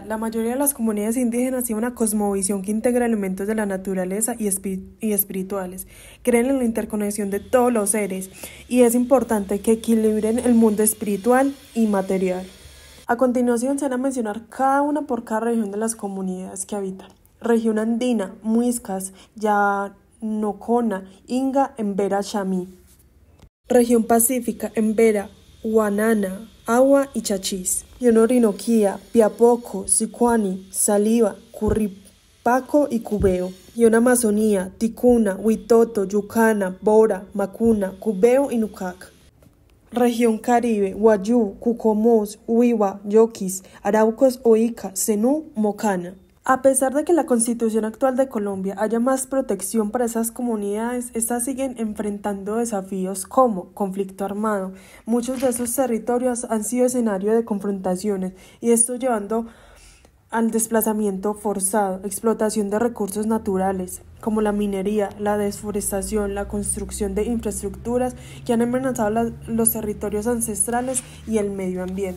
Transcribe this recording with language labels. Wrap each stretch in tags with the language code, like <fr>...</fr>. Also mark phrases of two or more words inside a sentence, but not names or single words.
<es>La mayoría de las comunidades indígenas tienen una cosmovisión que integra elementos de la naturaleza y espirituales. Creen en la interconexión de todos los seres y es importante que equilibren el mundo espiritual y material. A continuación se van a mencionar cada una por cada región de las comunidades que habitan. Región andina, Muiscas, Yanocona, Inga, Embera, Chamí. Región pacífica, Embera, Guanana, Agua y Chachís. Región Orinoquía, Piapoco, Sicuani, Saliva, Curripaco y Cubeo. Región Amazonía, Ticuna, Huitoto, Yucana, Bora, Macuna, Cubeo y Nucac. Región Caribe, Guayú, Cucomós, Huiwa, Yoquis, Araucos, Oica, Zenú, Mocana. A pesar de que la Constitución actual de Colombia haya más protección para esas comunidades, estas siguen enfrentando desafíos como conflicto armado. Muchos de esos territorios han sido escenario de confrontaciones y esto llevando al desplazamiento forzado, explotación de recursos naturales, como la minería, la desforestación, la construcción de infraestructuras que han amenazado los territorios ancestrales y el medio ambiente.</es>